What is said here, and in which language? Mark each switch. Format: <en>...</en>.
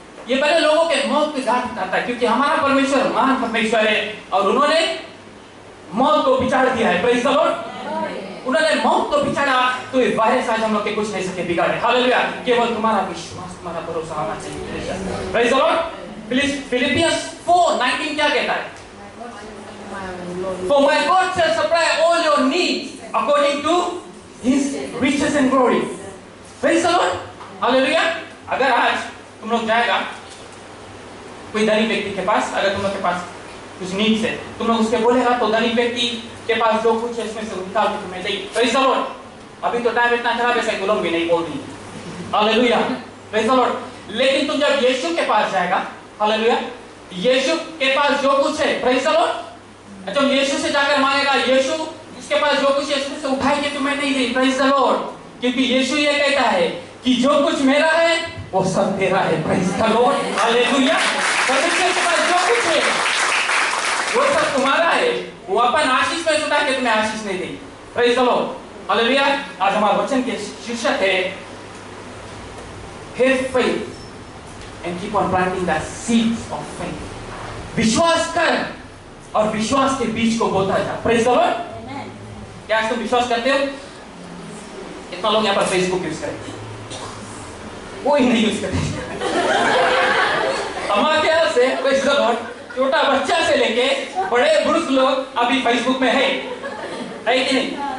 <hi>ये पहले लोगों के मौत के घाट उतारता है, क्योंकि हमारा परमेश्वर महान परमेश्वर है और उन्होंने मौत को बिचार दिया है।</hi> <en>Praise the Lord।</en> <hi>उन्होंने मौत को बिचारा, तो ये वायरस आज हम लोग के कुछ नहीं सके बिगाड़े। हालेलुया। केवल तुम्हारा विश्वास, तुम्हारा भरोसा होना चाहिए।</hi> <en>Praise the Lord।</en> <hi>फिलिपियंस 4:19 क्या कहता है?</hi> <en>For my God shall supply all your needs according to His riches and glory। Praise the Lord। Hallelujah.</en> <hi>अगर आज तुम लोग जाएगा कोई धनी व्यक्ति के पास, अगर तुम लोग के पास कुछ नीड्स है, तुम लोग उसके बोलेगा तो धनी व्यक्ति के पास जो कुछ है इसमें से निकाल के तुम्हें देगी।</hi> <en>Praise the Lord।</en> <hi>अभी तो टाइम इतना खराब है, साइकोलॉजी भी नहीं बोल रही।</hi> <en>Hallelujah. Praise the Lord।</en> <hi>लेकिन तुम जब यीशु के पास जाएगा, हालेलुया, यीशु के पास जो कुछ है,</hi> <en>Praise the Lord,</en> <hi>अच्छा यीशु से जाकर मांगेगा, यीशु उसके पास जो कुछ है इसमें से उठाई के तुम्हें नहीं दी।</hi> <en>Praise the Lord।</en> <hi>क्योंकि यीशु ये कहता है कि जो कुछ मेरा है वो सब तेरा है।</hi> <en>Praise the Lord। Hallelujah.</en> <hi>परमेश्वर के पास जो कुछ है वो सब तुम्हारा है, वो अपन आशीष में उठा के तुम्हें आशीष नहीं देगी।</hi> <en>Praise the Lord। Hallelujah.</en> <hi>आज हमारे वचन के शीर्षक है</hi> <en>Have faith and keep on planting the seeds of faith।</en> <hi>विश्वास कर और विश्वास के बीज को बोता जा।</hi> <en>Praise the Lord।</en> <hi>क्या तुम विश्वास करते हो? कितना लोग यहाँ पर फेसबुक यूज करते? कोई नहीं यूज करते। हमारे ख्याल से</hi> <en>Praise the Lord,</en> <hi>छोटा बच्चा से लेके बड़े बुजुर्ग लोग अभी फेसबुक में है कि नहीं?</hi>